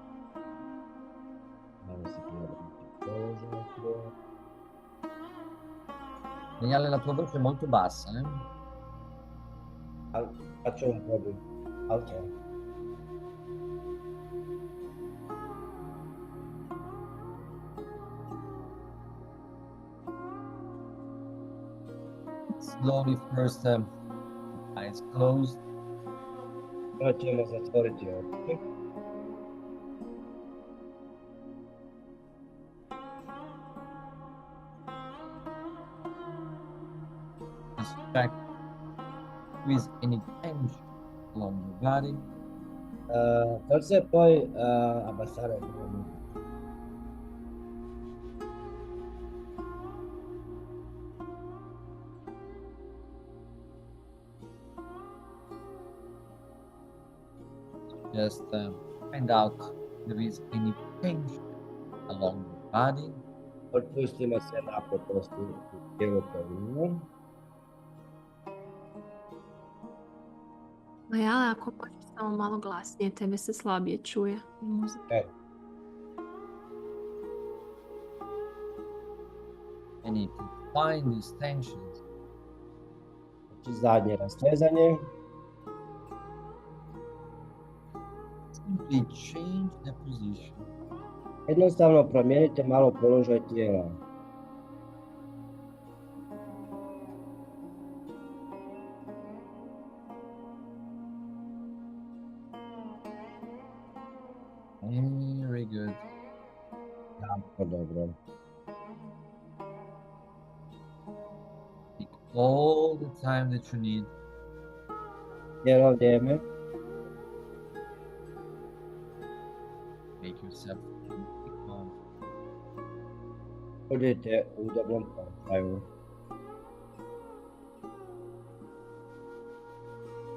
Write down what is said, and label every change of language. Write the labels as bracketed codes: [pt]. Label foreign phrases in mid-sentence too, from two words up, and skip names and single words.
[hr] Malo se prilagoditi položaju. [it] Maiale, la tua voce è molto bassa, eh? Faccio un po' di alto. [en] Slowly first, eyes closed. [hr] Prvo ćemo zatvoriti oči. [en] Just check if there is any tension along your body. [it] Forse poi abbassare il volume. [en] Just find out if there is any tension along your body. [hr] Otpustimo se napetosti u tijelu kolina. Maiale, ako možeš samo malo glasnije, tebe se slabije čuje muzika. [en] And if you find these tensions, [hr] Znači zadnje rastezanje. [en] simply change the position. [hr] Jednostavno promijenite malo položaj tijela. [en] Very good. [hr] Jako dobro. [en] Take all the time that you need. [hr] Cijelo vrijeme. [en] Make yourself completely calm. [hr] Budite u udobnom položaju.